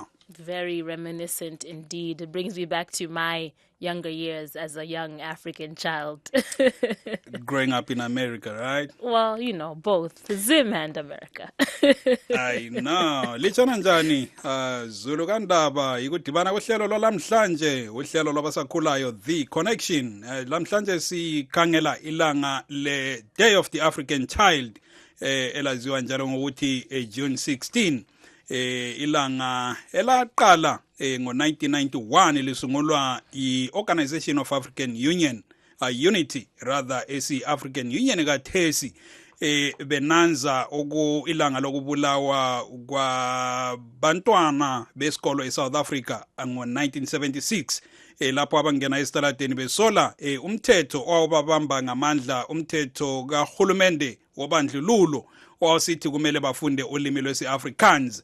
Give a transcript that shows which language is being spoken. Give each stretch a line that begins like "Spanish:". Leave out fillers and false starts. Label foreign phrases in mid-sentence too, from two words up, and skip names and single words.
English: Very reminiscent indeed. It brings me back to my younger years as a young African child. Growing up in America, right? Well, you know, both Zim and America. I know.
North Ndebele: Lichona njani Zulu kandaba ikudibana kohlelo lwalamhlanje uhlelo lwabasakhulayo The Connection. Lamhlanje sikhangela ilanga le Day of the African Child elaziwa njalo ngokuthi June 16. Ilanga elaqala ngo-1991 lisungulwa i-Organization of African Union,
English: Unity rather,
North Ndebele: esi-African Union kathesi benanza ilanga lokubulawa kwabantwana besikolo eSouth Africa ngo-1976 lapho abangena esitaladeni besola umthetho owababamba ngamandla, umthetho kahulumende wobandlululo owasithi kumele bafunde ulimi lwesi-Afrikaans.